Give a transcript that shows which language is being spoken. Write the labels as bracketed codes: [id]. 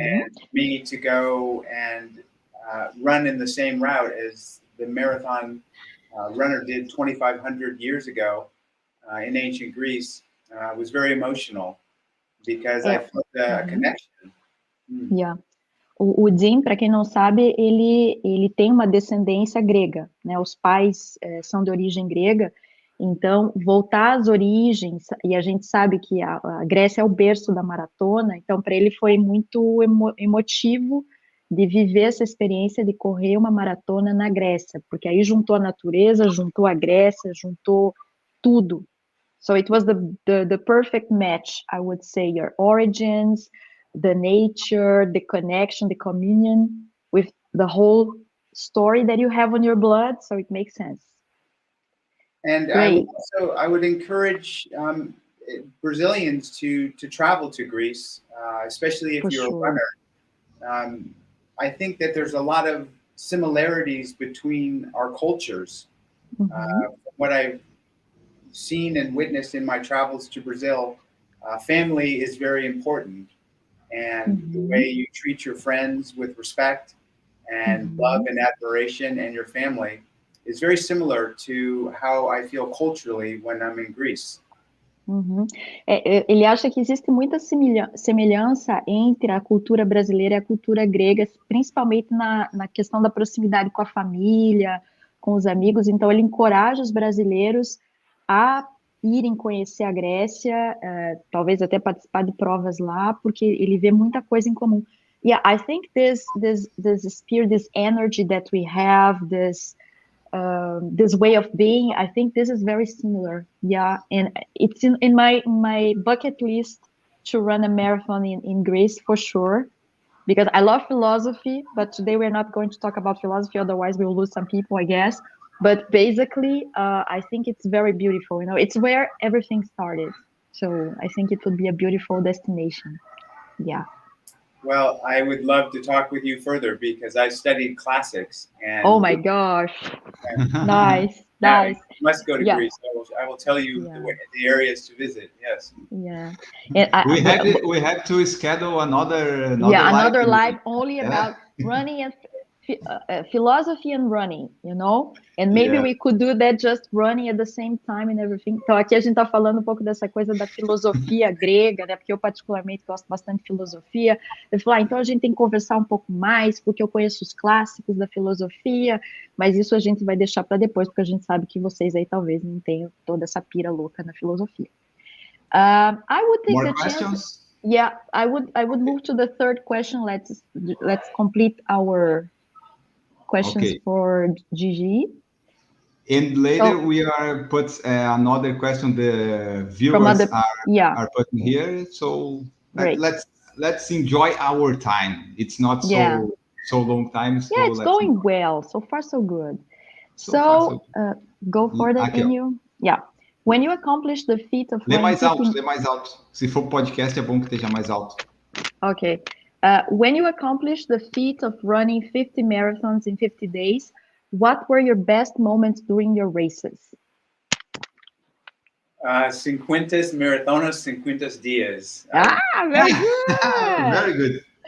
[en] And me to go and run in the same route as the marathon runner did 2,500 years ago in ancient Greece was very emotional because I felt a connection. Yeah. [pt] O Jim, para quem não sabe, ele tem uma descendência grega, né? Os pais são de origem grega, então voltar às origens, e a gente sabe que a Grécia é o berço da maratona, então para ele foi muito emotivo de viver essa experiência de correr uma maratona na Grécia, porque aí juntou a natureza, juntou a Grécia, juntou tudo. [en] So it was the perfect match, I would say, your origins, the nature, the connection, the communion with the whole story that you have on your blood, so it makes sense. And I would encourage Brazilians to travel to Greece, especially if you're a runner. I think that there's a lot of similarities between our cultures. What I've seen and witnessed in my travels to Brazil, family is very important. And the way you treat your friends with respect and love and admiration and your family is very similar to how I feel culturally when I'm in Greece. [pt] Ele acha que existe muita semelhança entre a cultura brasileira e a cultura grega, principalmente na questão da proximidade com a família, com os amigos. Então, ele encoraja os brasileiros a irem conhecer a Grécia, talvez até participar de provas lá, porque ele vê muita coisa em comum. [en] Yeah, I think this spirit, this energy that we have, this way of being, I think this is very similar. Yeah, and it's in my bucket list to run a marathon in Greece for sure, because I love philosophy, but today we're not going to talk about philosophy, otherwise we'll lose some people, I guess. But basically, I think it's very beautiful. You know, it's where everything started. So I think it would be a beautiful destination. Yeah. Well, I would love to talk with you further because I studied classics. And oh my gosh. Nice. You must go to Greece. I will tell you the areas to visit. Yes. Yeah. And we have to schedule another live only about running and philosophy and running, you know, and maybe we could do that just running at the same time and everything. [pt] Então aqui a gente tá falando um pouco dessa coisa da filosofia grega, né, porque eu particularmente gosto bastante de filosofia. Eu falei, então a gente tem que conversar um pouco mais, porque eu conheço os clássicos da filosofia, mas isso a gente vai deixar para depois, porque a gente sabe que vocês aí talvez não tenham toda essa pira louca na filosofia. [en] I would take More the questions? chance. Yeah, I would move to the third question. Let's complete our questions for Gigi. And later we are put another question the viewers are putting here. So let's enjoy our time. It's not so long time. So it's going well. So far, so good. So go for the Enio. Yeah. When you accomplish the feat of [pt] Lê mais alto. Se for podcast, é bom que esteja mais alto. [en] Okay. When you accomplish the feat of running 50 marathons in 50 days, what were your best moments during your races? [pt] 50 maratonas, 50 dias. [en] Very good. Very good.